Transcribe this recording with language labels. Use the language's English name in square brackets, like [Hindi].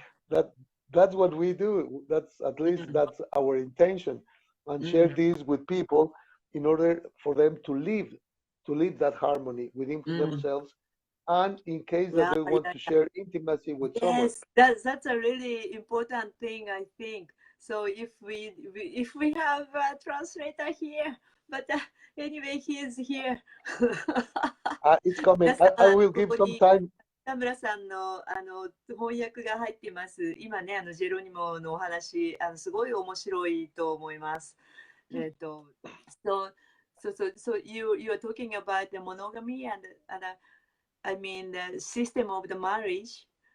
[English] That's what we do. That's at least that's our intention, and share this with people in order for them to live that harmony within themselves, and in case that they want to share intimacy with someone. Yes, that's a really important thing, I think. So if we have a translator here, but anyway, he is here. It's coming. I will give some time. [Japanese] 田村さんの翻訳が入っています。今ね、ジェロニモのお話、すごい面白いと思います。 [English] So you are talking about the monogamy and I mean the system of the marriage.